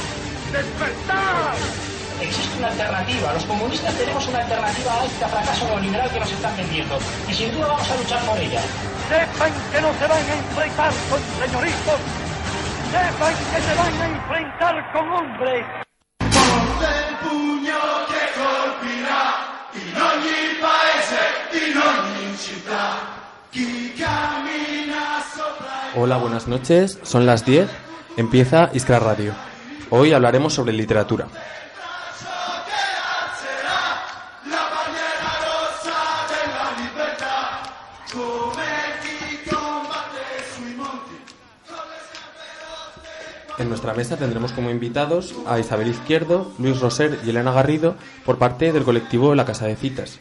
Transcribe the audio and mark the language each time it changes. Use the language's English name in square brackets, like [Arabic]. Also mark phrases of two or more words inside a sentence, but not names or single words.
[Spanish] ¡Despertar! Existe una alternativa. Los comunistas tenemos una alternativa a este fracaso neoliberal que nos están vendiendo. Y sin duda vamos a luchar por ella. Sepan que no se van a enfrentar con señoritos. Sepan que se van a enfrentar con hombres. [Italian] Forte il pugno che colpirà in ogni paese, in ogni città. Chi cammina sopra. [Spanish] Hola, buenas noches. Son las 10. Empieza Iskra Radio. Hoy hablaremos sobre literatura. En nuestra mesa tendremos como invitados a Isabel Izquierdo, Luis Roser y Elena Garrido por parte del colectivo La Casa de Citas.